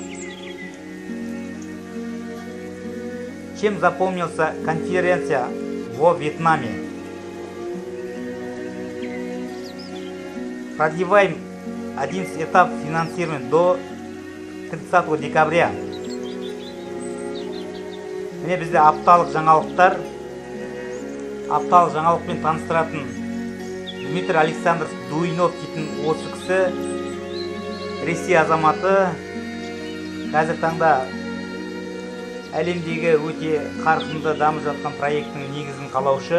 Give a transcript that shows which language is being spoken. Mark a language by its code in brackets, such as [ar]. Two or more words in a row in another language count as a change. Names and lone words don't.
[ru] Чем запомнился конференция во Вьетнаме? Продлеваем 11 этап финансирования до 30 декабря. [kk] Міне бізде апталық жаңалықтар. Апталық жаңалықпен таныстыратын Дмитрий Александрович Дуюнов дейтін осы кісі Ресей азаматы. Қазір таңда әлемдегі өте қарқынды дамып жатқан проекттің негізін қалаушы.